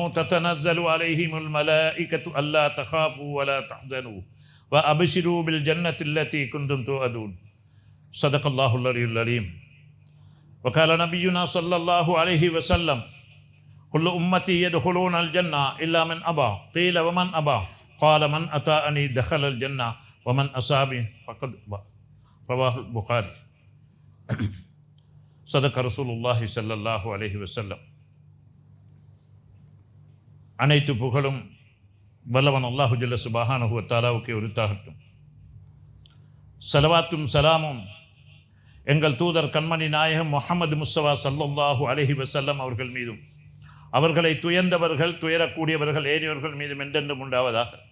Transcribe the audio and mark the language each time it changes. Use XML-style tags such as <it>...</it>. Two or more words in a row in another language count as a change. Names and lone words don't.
<ar>تتنزل عليهم الملائكة ألا تخافوا ولا تحزنوا وأبشروا بالجنة التي كنتم توعدون صدق الله العلي العليم وقال نبينا صلى الله عليه وسلم كل أمتي يدخلون الجنة إلا من أبى قيل ومن أبى قال من أطاعني دخل الجنة ومن أصابني فقد أبى رواه البخاري صدق رسول الله صلى الله عليه وسلم</ar> <ta>அனைத்து புகழும் வல்லவன்</ta> <ar>الله جل سبحانه وتعالى</ar> <ta>உரித்தாகட்டும். ஸலவாத்தும் சலாமும் எங்கள் தூதர் கண்மணி நாயகம் முஹம்மது முஸ்தபா</ta> <ar>صلى الله عليه وسلم</ar> <ta>அவர்கள் மீதும் அவர்களை துயர்ந்தவர்கள் துயரக்கூடியவர்கள் ஏனையோர்கள் மீதும் என்றென்றும் உண்டாவதாக.</ta>